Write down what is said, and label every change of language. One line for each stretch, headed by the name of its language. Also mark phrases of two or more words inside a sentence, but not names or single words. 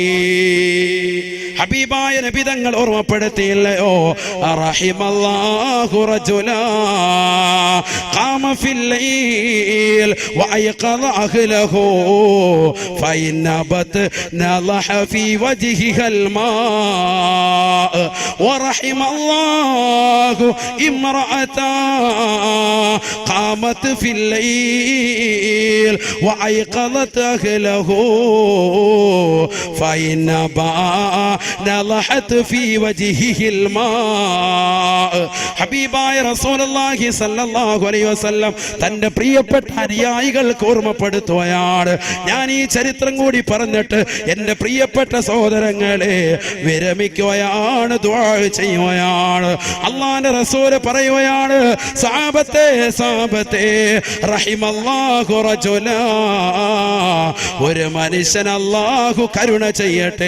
Malayalam: ഹബീബായ നബി തങ്ങൾ ഓർമ്മപ്പെടുത്തിയില്ലയോ,
Arabic: رحم الله رجلا قام في الليل وأيقظ أهله فإن أبت نضح في وجهها الماء ورحم الله امرأة قامت في الليل وأيقظت أهله فإنما نضحت في وجهه الماء.
Malayalam: ഹബീബായ റസൂലുള്ളാഹി
Arabic: صلى الله عليه وسلم
Malayalam: തന്റെ പ്രിയപ്പെട്ട അനുയായികൾക്ക് ഓർമ്മപ്പെടുത്തുകയാണ്. ഞാൻ ഈ ചരിത്രം കൂടി പറഞ്ഞിട്ട് എൻ്റെ പ്രിയപ്പെട്ട സഹോദരങ്ങളെ വിരമിക്കുകയാണ്, ദുആ ചെയ്യുകയാണ്. അല്ലാഹുവിന്റെ റസൂൽ പറയുകയാണ്, സഹാബത്തെ
Arabic: رحم الله رجلا,
Malayalam: ഒരു മനുഷ്യൻ അല്ലാഹു കരുണ ചെയ്യട്ടെ.